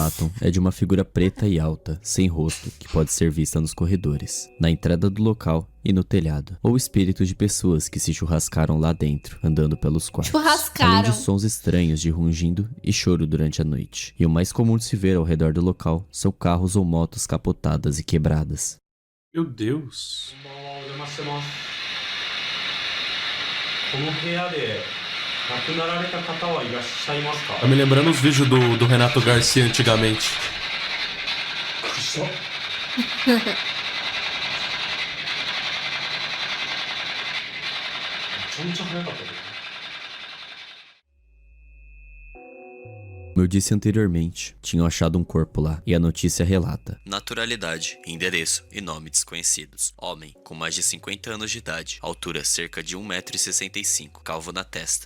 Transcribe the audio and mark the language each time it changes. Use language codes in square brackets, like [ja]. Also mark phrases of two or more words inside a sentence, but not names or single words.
[pt] relatam é de uma figura preta e alta, sem rosto, que pode ser vista nos corredores, na entrada do local e no telhado, ou espíritos de pessoas que se churrascaram lá dentro, andando pelos quartos. Churrascaram. Além de sons estranhos de rungindo e choro durante a noite. E o mais comum de se ver ao redor do local são carros ou motos capotadas e quebradas. Meu Deus. [ja] お邪魔してます。この部屋で亡くなられた方はいらっしゃいますか？ [pt] Tá me lembrando os vídeos do Renato Garcia antigamente. [ja] くそ。めちゃめちゃ早かったね。 [pt] Como eu disse anteriormente, tinham achado um corpo lá, e a notícia relata: naturalidade, endereço e nome desconhecidos. Homem, com mais de 50 anos de idade, altura cerca de 1,65 m, calvo na testa.